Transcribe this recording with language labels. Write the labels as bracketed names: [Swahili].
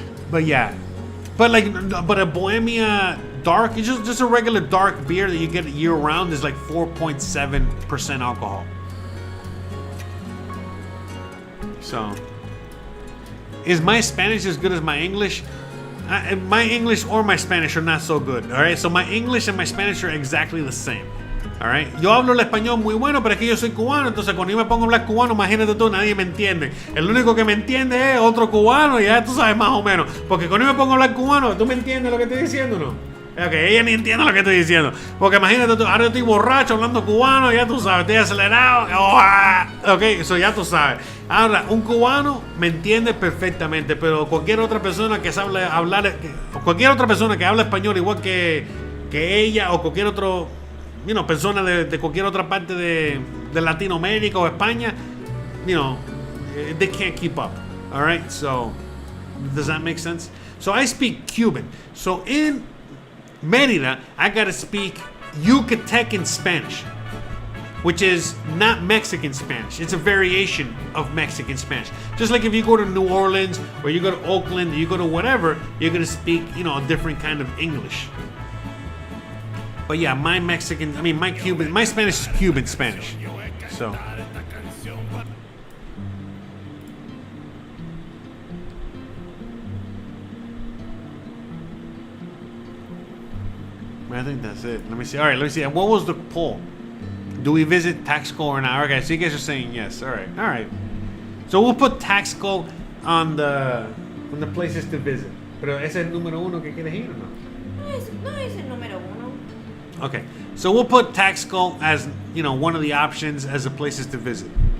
[English] But yeah, but a Bohemia dark, it's just a regular dark beer that you get year round is like 4.7% alcohol. So, is my Spanish as good as my English? My English or my Spanish are not so good, all right? So my English and my Spanish are exactly the same, all right? [Spanish] Yo hablo el español muy bueno, pero es que yo soy cubano, entonces cuando yo me pongo a hablar cubano, imagínate tú, nadie me entiende. El único que me entiende es otro cubano, y ya tú sabes más o menos. Porque cuando yo me pongo a hablar cubano, ¿tú me entiendes lo que estoy diciendo o no? Ok, ella ni entiende lo que estoy diciendo. Porque imagínate tú, ahora yo estoy borracho hablando cubano, ya tú sabes, estoy acelerado. Ok, eso ya tú sabes. Ahora, un cubano me entiende perfectamente, pero cualquier otra persona que sabe hablar, cualquier otra persona que habla español igual que ella o cualquier otro, persona de cualquier otra parte de Latinoamérica o España, [English] they can't keep up. All right, so does that make sense? So I speak Cuban. So in Mérida, I gotta speak Yucatecan Spanish, which is not Mexican Spanish. It's a variation of Mexican Spanish. Just like if you go to New Orleans or you go to Oakland, or you go to whatever, you're gonna speak, a different kind of English. But yeah, my Spanish is Cuban Spanish. So. I think that's it. Let me see. All right, let me see. What was the poll? Do we visit Taxco or not? Okay, so you guys are saying yes. All right. So we'll put Taxco on the places to visit. [Spanish] Pero ese es el número uno que quieres ir o no? No es el número uno. [English] Okay, so we'll put Taxco as one of the options as the places to visit.